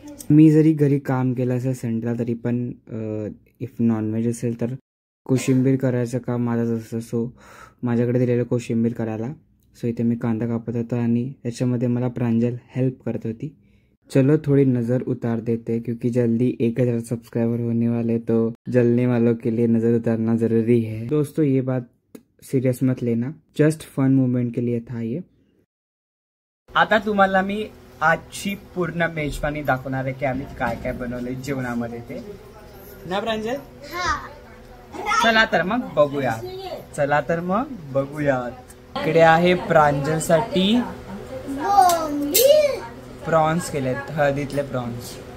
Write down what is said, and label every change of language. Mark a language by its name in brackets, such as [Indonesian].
[Marathi] मी जरी घरी काम केलं असेल संडेला तरी पण इफ नॉनव्हेज असेल तर कोशिंबीर करायचं काम माझं असतं. सो माझ्याकडे दिलेलं कोशिंबीर करायला. सो इथे मी कांदा कापत होता आणि त्याच्यामध्ये मला प्रांजल हेल्प करत होती. [Hindi] चलो थोड़ी नज़र उतार देते क्योंकि जल्दी 1000 सब्सक्राइबर होने वाले, तो जलने वालों के लिए नज़र उतारना ज़रूरी है. दोस्तों ये बात सीरियस मत लेना, जस्ट फन मोमेंट के लिए था ये. [Marathi] आता तुम्हाला मी आजची पूर्ण मेजवानी दाखवणार आहे की आम्ही काय काय बनवलंय जेवणामध्ये ते ना प्रांजल. चला तर मग बघूयात. इकडे आहे प्रांजलसाठी प्रॉन्स केलेत, हळदीतले प्रॉन्स.